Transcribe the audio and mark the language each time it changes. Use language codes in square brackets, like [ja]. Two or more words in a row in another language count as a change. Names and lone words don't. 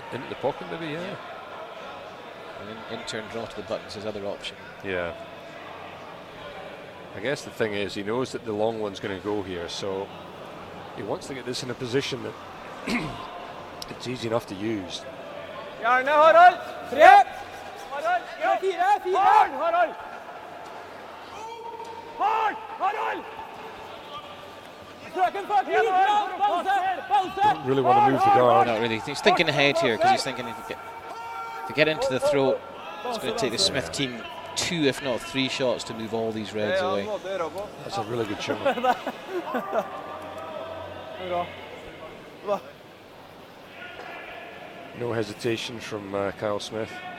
[en] Into the pocket maybe, yeah. And in turn draw to the buttons is other option. Yeah. I guess the thing is, he knows that the long one's going to go here, so he wants to get this in a position that it's easy enough to use. [no] Gjerne, Harald! Tre! Harald! Ja! Fire! Harald! Harald! Harald! [en] Don't really want to move the guard. Not really. He's thinking ahead here because he's thinking if you get into the throat, it's going to take the Smith team 2, if not 3 shots to move all these reds away. That's a really good shot. No hesitation from Kyle Smith.